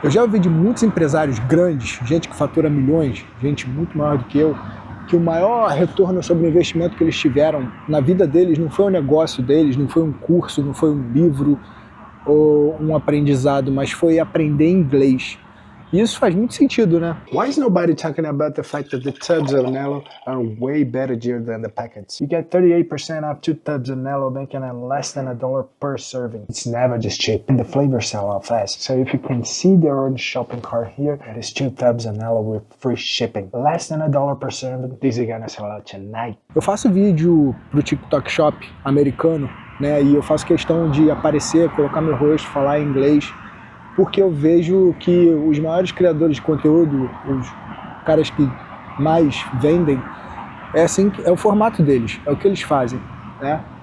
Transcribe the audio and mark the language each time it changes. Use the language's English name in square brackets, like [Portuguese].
[Portuguese] Eu já ouvi de muitos empresários grandes, gente que fatura milhões, gente muito maior do que eu, que o maior retorno sobre o investimento que eles tiveram na vida deles não foi um negócio deles, não foi um curso, não foi um livro ou um aprendizado, mas foi aprender inglês. E isso faz muito sentido, né? [English] Why is nobody talking about the fact that the tubs of Nello are way better deal than the packets? You get 38% off 2 tubs of Nello, making it less than $1 per serving. It's never just cheap, and the flavors sell out fast. So if you can see the orange shopping cart here, it is 2 tubs of Nello with free shipping. Less than $1 per serving. These are gonna sell out tonight. [Portuguese] Eu faço vídeo pro TikTok Shop americano, né? E eu faço questão de aparecer, colocar meu rosto, falar em inglês, porque eu vejo que os maiores criadores de conteúdo, os caras que mais vendem, é assim, é o formato deles, é o que eles fazem, né?